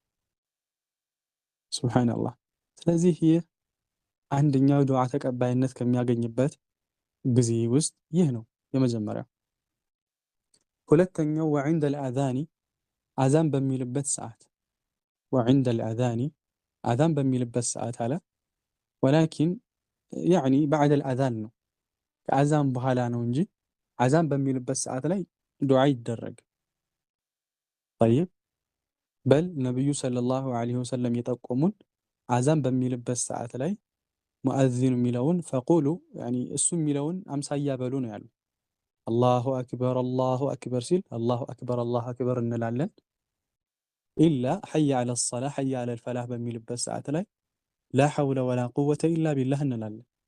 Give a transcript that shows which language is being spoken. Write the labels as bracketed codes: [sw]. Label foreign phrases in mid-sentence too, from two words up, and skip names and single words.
[am] ሱብሃንአላህ። ስለዚህ ይህ አንደኛው ዱዓ ተቀባይነት ከሚያገኝበት ጊዜ ውስጥ ይህ ነው የመጀመሪያው። ሁለተኛው [ar] وعند الأذان [am] አዛን በሚልበት ሰዓት [ar] وعند الأذان [am] አዛን በሚልበት ሰዓት አለ [ar] ولكن يعني بعد الأذان [am] ነው ከአዛን በኋላ ነው እንጂ አዛን በሚልበት ሰዓት ላይ ዱዓ ይደረግ። طيب በል ነብዩ [ar] صلى الله عليه وسلم [am] የጠቆሙን አዛን በሚልበት ሰዓት ላይ ሙአዚኑ የሚለውን [ar] فقولوا يعني [am] እሱ የሚለውን አምሳያ በሉ ነው ያሉ። [ar] الله أكبر [am] ሲል [ar] الله أكبر [am] እንላለን። [ar] إلا حي على الصلاة حي على الفلاح [am] በሚልበት ሰዓት ላይ [ar] لا حول ولا قوة إلا بالله [am] እንላለን።